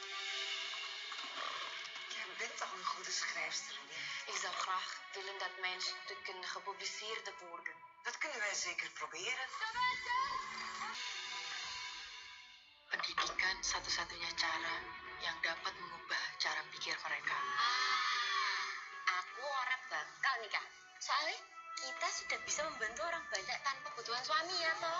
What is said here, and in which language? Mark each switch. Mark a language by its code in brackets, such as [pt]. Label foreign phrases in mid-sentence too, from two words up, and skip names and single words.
[nl] Jij bent toch een goede schrijfster, Lynn? Ik zou graag willen dat mijn stukken gepubliceerd worden. Dat kunnen wij zeker proberen. [id] Pendidikan satu-satunya cara yang dapat mengubah cara pikir mereka. Aku orang bakal nikah. Soalnya kita sudah bisa membantu orang banyak tanpa kebutuhan suami ya toh.